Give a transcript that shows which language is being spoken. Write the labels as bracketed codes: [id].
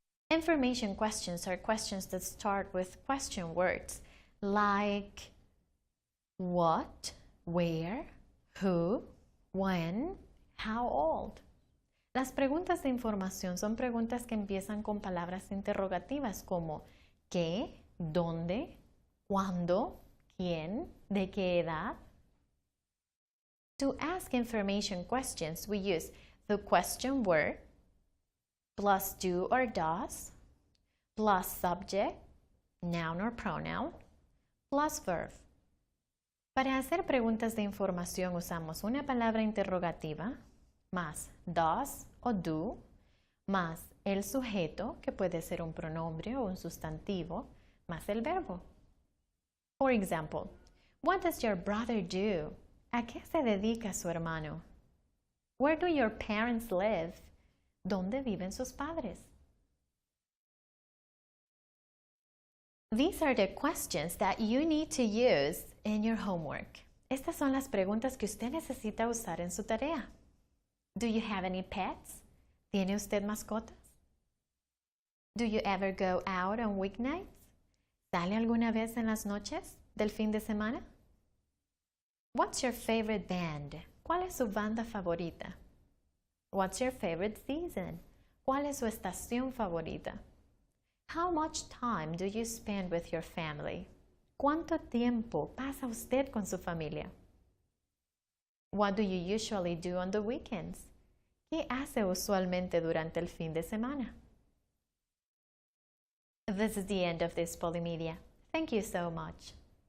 [en] Information questions are questions that start with question words like what, where, who, when, how old. [es] Las preguntas de información son preguntas que empiezan con palabras interrogativas como ¿qué? ¿Dónde? ¿Cuándo? ¿Quién? ¿De qué edad? [en] To ask information questions, we use the question word plus do or does plus subject, noun or pronoun, plus verb. [es] Para hacer preguntas de información usamos una palabra interrogativa más does o do más el sujeto, que puede ser un pronombre o un sustantivo, más el verbo. [en] For example, what does your brother do? [es] ¿A qué se dedica su hermano? [en] Where do your parents live? [es] ¿Dónde viven sus padres? [en] These are the questions that you need to use in your homework. [es] Estas son las preguntas que usted necesita usar en su tarea. [en] Do you have any pets? [es] ¿Tiene usted mascotas? [en] Do you ever go out on weeknights? [es] ¿Sale alguna vez en las noches del fin de semana? [en] What's your favorite band? [es] ¿Cuál es su banda favorita? [en] What's your favorite season? [es] ¿Cuál es su estación favorita? [en] How much time do you spend with your family? [es] ¿Cuánto tiempo pasa usted con su familia? [en] What do you usually do on the weekends? [es] ¿Qué hace usualmente durante el fin de semana? [en] This is the end of this Polymedia. Thank you so much.